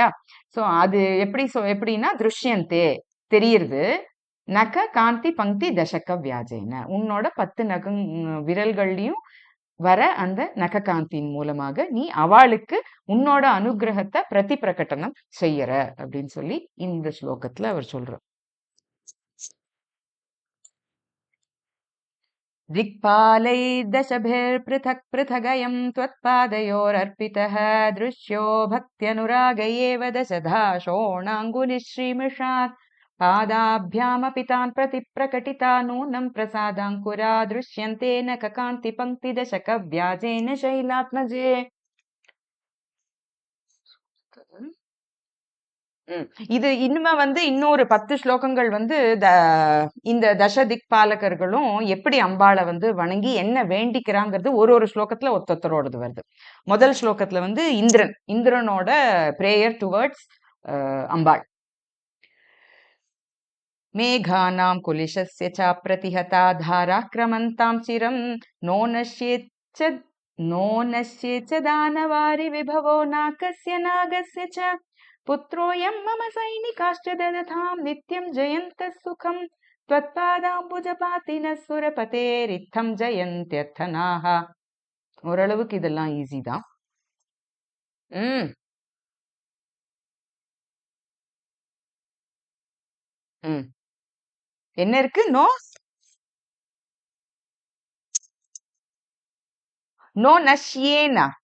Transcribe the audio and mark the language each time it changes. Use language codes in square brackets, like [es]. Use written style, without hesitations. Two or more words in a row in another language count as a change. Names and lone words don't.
[ta] சோ அது எப்படின்னா திருஷ்யந்தே தெரியுது. [sa] नख कान्ति पङ्क्ति दशक व्याजेन [ta] உன்னோட 10 விரல்கள்லயும் வர அந்த நககாந்தியின் மூலமாக நீ அவளுக்கு உன்னோட அனுகிரகத்தை பிரதி பிரகடனம் செய்யற அப்படின்னு சொல்லி இந்த ஸ்லோகத்துல அவர் சொல்றார். [sa] दिक्पालै दशभिर्पृथक् पृथगयं त्वत्पादयोरर्पितः दृश्यो भक्त्यनुराग एव दशधा शोणाङ्गुलिश्रीमिषात् पादाभ्यामपि तान् प्रति प्रकटिता नूनं प्रसादाङ्कुरा दृश्यन्ते नखकान्तिपङ्क्तिदशकव्याजेन शैलात्मजे. [ta] இது இனிமே வந்து இன்னொரு 10 ஸ்லோகங்கள் வந்து இந்த தசதிக் பாலகர்களும் எப்படி அம்பாளை வந்து வணங்கி என்ன வேண்டிக்கிறாங்கிறது ஒரு ஸ்லோகத்துல ஒத்தொத்தரோடது வருது. முதல் ஸ்லோகத்துல வந்து இந்திரனோட [en] prayer towards [ta] அம்பாள். [sa] मेघानां कुलिशस्य च प्रतिहता धारा क्रमन्तां चिरं नो नश्येच्च दानवारि विभवो नागस्य नाकस्य च पुत्रोऽयं मम सैनिकाश्च ददतां नित्यं जयन्तः सुखं त्वत्पादाम्बुजपातिनः सुरपतेरित्थं जयन्त्यर्थनाः. [ta] ஓரளவுக்கு இதெல்லாம் ஈஸி தான். என்ன இருக்கு? [sa] नो नश्येन.